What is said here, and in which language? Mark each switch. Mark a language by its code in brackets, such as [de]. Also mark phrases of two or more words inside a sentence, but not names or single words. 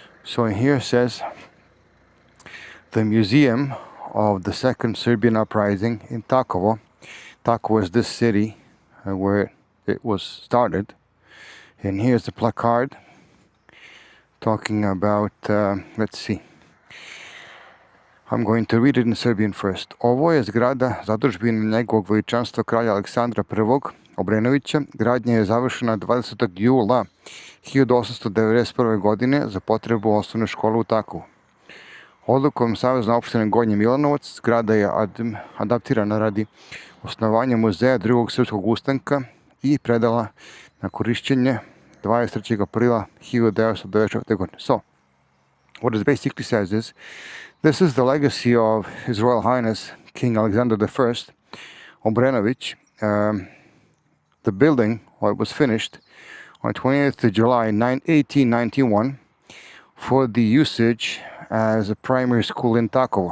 [en] So here it says the museum of the second Serbian uprising in Takovo. Takovo is this city where it was started. And here's the placard talking about, let's see. I'm going to read it in Serbian first. [sr] Ovo je zgrada zadužbine njegovog veličanstva kralja Aleksandra I. Obrenovića. Gradnja je završena 20. jula 1891. godine za potrebu osnovne škole u Takovu. Odlukom Savezne opštine Gornji Milanovac zgrada je adaptirana radi osnovanja muzeja drugog srpskog ustanka i predala na korišćenje 23. aprila 1994. godine. [en] So, what it basically says is, this is the legacy of His Royal Highness King Alexander I Obrenović. The building, well, it was finished on 28th of July 1891 for the usage as a primary school in Takovo.